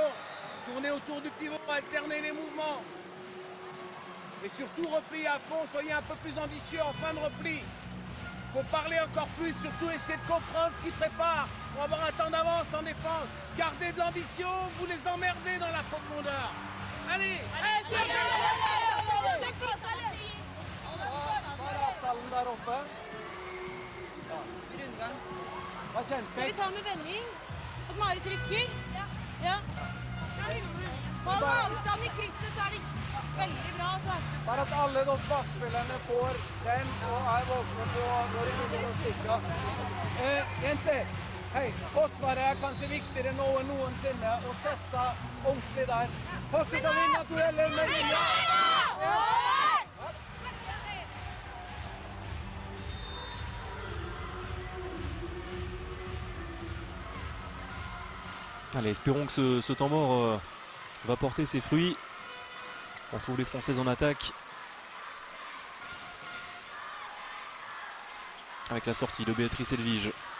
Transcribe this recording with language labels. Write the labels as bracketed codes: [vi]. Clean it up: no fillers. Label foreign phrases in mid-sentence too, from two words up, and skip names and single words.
[fr] Tourner autour du pivot, alterner les mouvements. Et surtout replier à fond, soyez un peu plus ambitieux en fin de repli. Il faut parler encore plus, surtout essayer de comprendre ce qu'ils préparent pour avoir un temps d'avance en défense. Gardez de l'ambition, vous les emmerdez dans la profondeur. Allez! [no] Skal vi ta med vending? At Marit rykker? Ja. Hold avstand i krysset, så er det veldig bra. Altså. Bare at alle de bakspillerne får den og er våkne på når de begynner å stikke. Jenter, hei, Forsvaret er kanskje viktigere nå enn noensinne å sette ordentlig der. Fortsett å vinne dueller med linja. [fr] Allez, espérons que ce temps mort va porter ses fruits. On retrouve les Françaises en attaque. Avec la sortie de Béatrice Edvige.